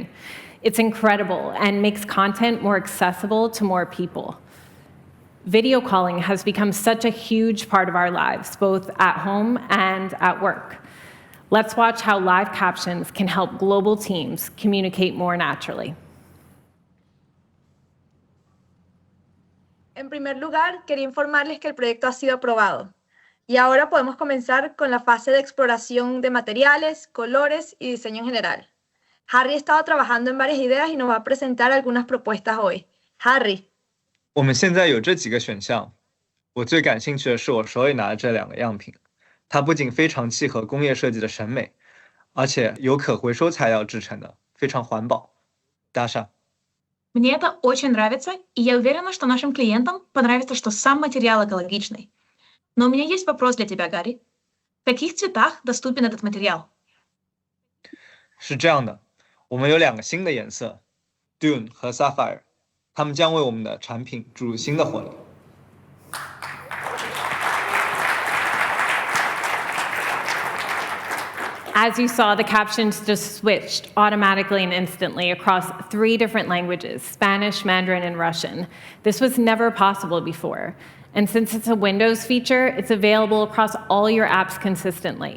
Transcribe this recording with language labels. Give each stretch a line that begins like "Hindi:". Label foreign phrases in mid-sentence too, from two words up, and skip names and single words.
English: It's incredible and makes content more accessible to more people. Video calling has become such a huge part of our lives, both at home and at work. Let's watch how live captions can help global teams communicate more naturally.
Spanish: En primer lugar, quería informarles que el proyecto ha sido aprobado. Y ahora podemos comenzar con la fase de exploración de materiales, colores y diseño en general. Harry ha estado trabajando en varias ideas y nos va a presentar algunas propuestas hoy. Harry.
Chinese: 我们现在有这几个选项，我最感兴趣的是我手里拿的这两个样品。它不仅非常契合工业设计的审美，而且由可回收材料制成的，非常环保。Даша.
Russian: Мне это очень нравится, и я уверена, что нашим клиентам понравится, что сам материал экологичный. Но у меня есть вопрос для тебя, Гарри. В каких цветах доступен этот материал? 是这样的，我们有两个新的颜色 ，Dune 和 Sapphire， 它们将为我们的产品注入新的活力。
English: As you saw, the captions just switched automatically and instantly across 3 different languages, Spanish, Mandarin, and Russian. This was never possible before. And since it's a Windows feature, it's available across all your apps consistently.